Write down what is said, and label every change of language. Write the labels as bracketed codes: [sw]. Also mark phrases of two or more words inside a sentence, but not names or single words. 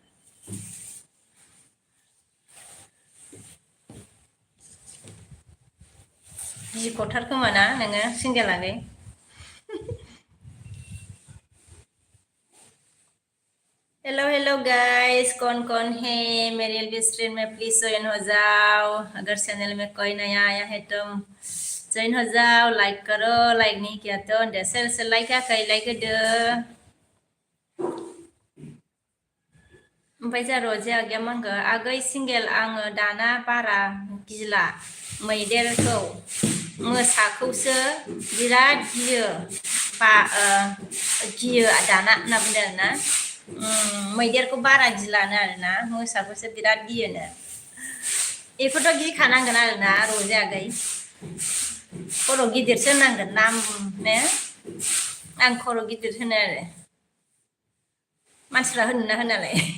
[brx] गिख'थार खोमा ना नोङो सिंगेल आगै [en] hello hello guys [hi] कौन है मेरे एलबी स्ट्रीम में प्लीज ज्वाइन हो जाओ अगर चैनल में कोई नया आया है तो ज्वाइन हो जाओ लाइक करो लाइक नहीं किया तो शेयर से लाइक लाइक होदो [brx] ओमफ्राय जोंहा रजे आगैया मा होनखो आगै सिंगेल आङो दाना बारा गिला मैदेरखौ मोसाखौसो बिराद गियो गियो दाना होनना बुंदों आरोना मैदेरखौ बारा गिलानो आरोना मोसाखौसो बिराद गियोनो बेखौथ' गिखानांगोन आरोना रजे आगै खर' गिदिरसो होनांगोन नाम ने आं खर' गिदिर होनो आरो मानसिफ्रा होनोना होनालाय